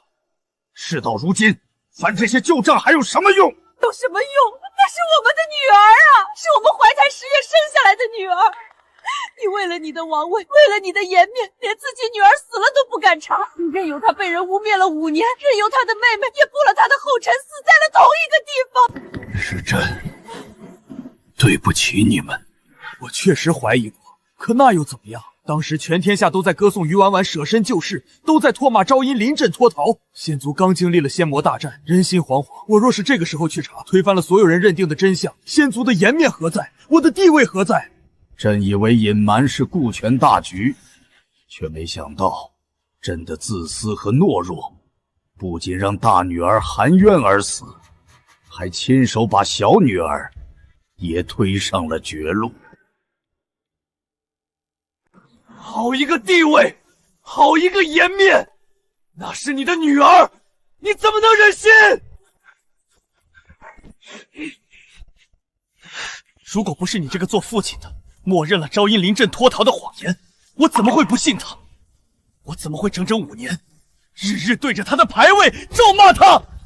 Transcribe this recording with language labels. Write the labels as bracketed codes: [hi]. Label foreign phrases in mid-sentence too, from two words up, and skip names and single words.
[zh] 事到如今，翻這些舊賬還有什麼用？有什麼用？那是我們的女兒啊，是我們懷胎10月生下來的女兒。你為了你的王位，為了你的顏面，連自己女兒死了都不敢查，你任由她被人污衊了5年，任由她的妹妹也步了她的後塵，死在了同一個地方。是朕。 對不起你們，我確實懷疑過，可那又怎麼樣？ 當時全天下都在歌頌於婉婉捨身救世，都在唾罵昭陰臨陣脫逃。仙族剛經歷了仙魔大戰，人心惶惶。我若是這個時候去查，推翻了所有人認定的真相，仙族的顏面何在？我的地位何在？朕以為隱瞞是顧全大局，卻沒想到朕的自私和懦弱，不僅讓大女兒含冤而死，還親手把小女兒也推上了絕路。好一個地位，好一個顏面，那是你的女兒，你怎麼能忍心？如果不是你這個做父親的默認了昭陰臨陣脫逃的謊言，我怎麼會不信他？我怎麼會整整5年，日日對着他的牌位咒罵他？